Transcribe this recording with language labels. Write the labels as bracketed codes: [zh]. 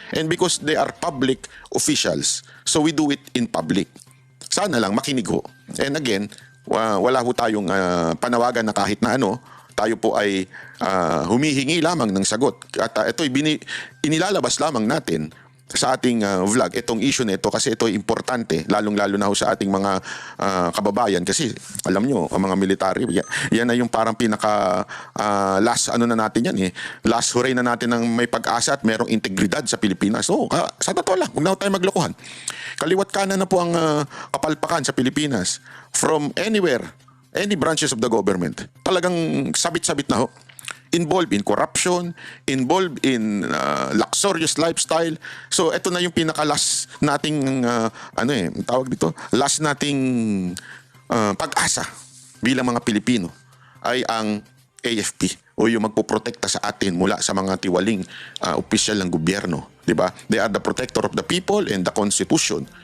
[en] And because they are public officials, so we do it in public. [tl] Sana lang makinig ho. And again, wala ho tayong panawagan na kahit na ano, tayo po ay humihingi lamang ng sagot. At ito'y inilalabas lamang natin sa ating vlog, itong issue na ito kasi ito importante, lalong-lalo na ho sa ating mga kababayan kasi alam nyo, ang mga military, yan na yung parang pinaka last ano na natin yan last hooray na natin ng may pag-asa at merong integridad sa Pilipinas. So, sa totoo lang, huwag na tayo maglokohan. Kaliwat kanan na po ang kapalpakan sa Pilipinas [en] from anywhere, any branches of the government. [tl] Talagang sabit-sabit na ho. [en] Involved in corruption, involved in luxurious lifestyle. [tl] So ito na yung pinaka-last nating tawag dito, last nating pag-asa bilang mga Pilipino ay ang AFP o yung magpoprotekta sa atin mula sa mga tiwaling opisyal ng gobyerno, di ba? [en] They are the protector of the people and the Constitution.